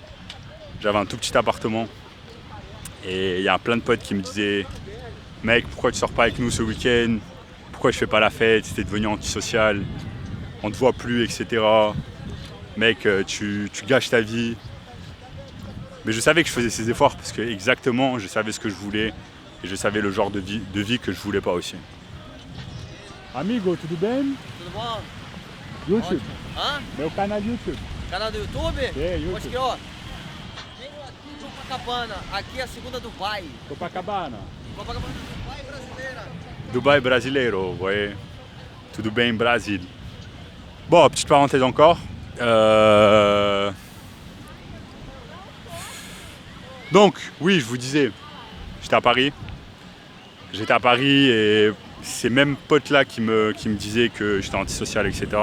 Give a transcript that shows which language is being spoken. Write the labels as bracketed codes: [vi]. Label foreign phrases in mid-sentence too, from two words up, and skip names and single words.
[fr] J'avais un tout petit appartement et il y a plein de potes qui me disaient « Mec, pourquoi tu sors pas avec nous ce week-end? Pourquoi je fais pas la fête? T'es devenu antisocial, on te voit plus, etc. Mec, tu gâches ta vie. » Mais je savais que je faisais ces efforts parce que exactement, je savais ce que je voulais et je savais le genre de vie que je voulais pas aussi. [pt] Amigo, tudo bem? Tudo bom? YouTube. Hã? Meu canal YouTube. Canal do YouTube? É, YouTube. Acho que, ó. Venho aqui de Copacabana. Aqui é a segunda Dubai. Copacabana. Copacabana, Dubai brasileira. Dubaï brasileiro, ouais. Tudo bem, Brasil. [fr] Bon, petite parenthèse encore. Donc, oui, je vous disais, j'étais à Paris. J'étais à Paris et ces mêmes potes-là qui me disaient que j'étais antisocial, etc.